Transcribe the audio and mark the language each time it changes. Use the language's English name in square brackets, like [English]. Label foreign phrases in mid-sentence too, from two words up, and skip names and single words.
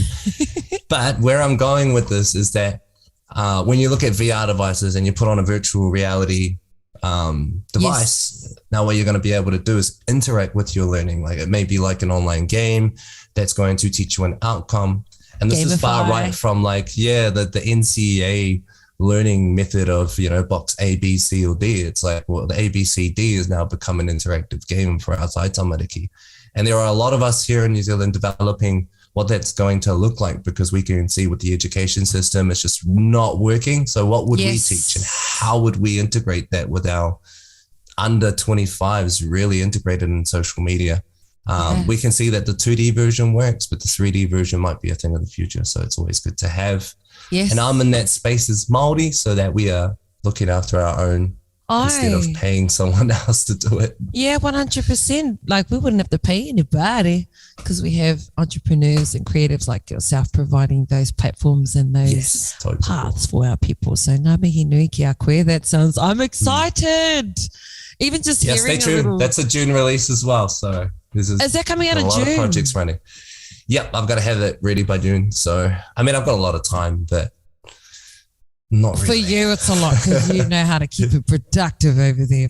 [English] But where I'm going with this is that when you look at VR devices and you put on a virtual reality device, now what you're going to be able to do is interact with your learning. Like it may be like an online game that's going to teach you an outcome. And this is far right from the NCEA learning method of, box A, B, C, or D. It's like, well, the A, B, C, D has now become an interactive game for our [Māori] tai tamariki. [English] And there are a lot of us here in New Zealand developing what that's going to look like, because we can see with the education system, it's just not working. So what would we teach, and how would we integrate that with our under 25s really integrated in social media? We can see that the 2D version works, but the 3D version might be a thing of the future. So it's always good to have. Yes. And I'm in that space as Māori, so that we are looking after our own instead of paying someone else to do it. Yeah, 100%. Like we wouldn't have to pay anybody, because we have entrepreneurs and creatives like yourself providing those platforms and those paths for our people. [Māori] So ngā mihi nui ki a koe. [English] That sounds, I'm excited. Even just hearing stay tuned. That's a June release as well. So is that coming out in June? A lot of projects running. Yep, I've got to have it ready by June. So, I mean, I've got a lot of time, but not really. For you, it's a lot, because you know how to keep it productive over there.